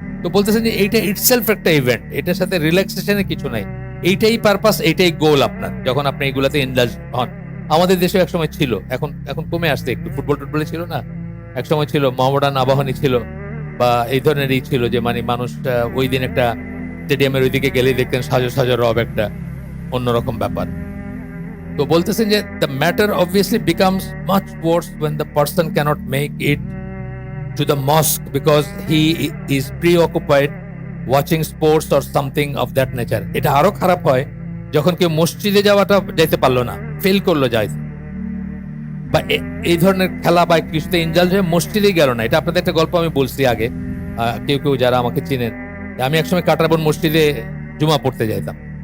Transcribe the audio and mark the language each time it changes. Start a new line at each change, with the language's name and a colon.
Bangla: তো বলতেছেন যে এইটা ইটসেলফ একটা ইভেন্ট, এটার সাথে রিল্যাক্সেশনের কিছু নাই, এইটাই পারপাস, এইটাই গোল আপনার, যখন আপনি এইগুলাতে ইনডালজ হন। আমাদের দেশে একসময় ছিল, এখন কমে আসছে একটু, ফুটবলে ছিল না, একসময় ছিল, মোহামেডান আবাহনী ছিল, বা এই ধরনেরই ছিল, যে মানে মানুষ ওই দিন একটা স্টেডিয়ামের ওইদিকে গেলেই দেখতেন সাজো রব, একটা অন্যরকম ব্যাপার। তো বলতেছেন যে
English: The matter obviously becomes much worse when the person cannot make it to the mosque because he is preoccupied watching sports or something of that nature.
Bangla: এটা আরো খারাপ হয় যখন কেউ মসজিদে যাইতে পারলো না, ফেল করলো যাইতে, বা এই ধরনের খেলা বা কিছুতে ইনজাল হয়ে মসজিদেই গেল না। এটা আপনাদের একটা গল্প আমি বলছি আগে, কেউ যারা আমাকে চিনেন, আমি একসময় কাটারবন মসজিদে জুমা পড়তে যাইতাম।